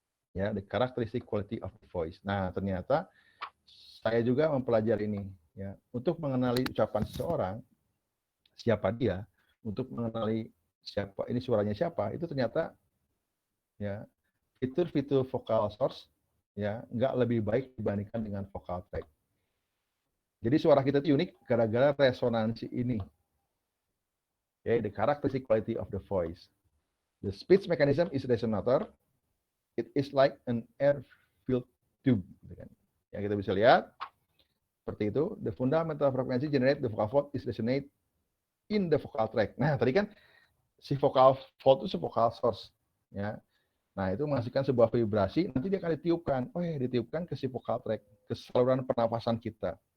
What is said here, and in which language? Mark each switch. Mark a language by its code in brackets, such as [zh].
[en] Ya, the characteristic quality of the voice. [id] Nah, ternyata saya juga mempelajari ini, ya, untuk mengenali ucapan seseorang, siapa dia, untuk mengenali siapa ini suaranya siapa, itu ternyata ya fitur-fitur vocal source ya nggak lebih baik dibandingkan dengan vocal track. Jadi suara kita itu unik gara-gara resonansi ini. [en] Okay, the characteristic quality of the voice. The speech mechanism is resonator. It is like an air-filled tube. [id] Yang kita bisa lihat seperti itu. [en] The fundamental frequency generate the vocal fold is resonate in the vocal tract. [id] Nah, tadi kan si vocal fold itu vocal source, ya. Nah, itu menghasilkan sebuah vibrasi, nanti dia akan ditiupkan. Oh ya, ditiupkan ke si vocal tract, ke saluran pernafasan kita.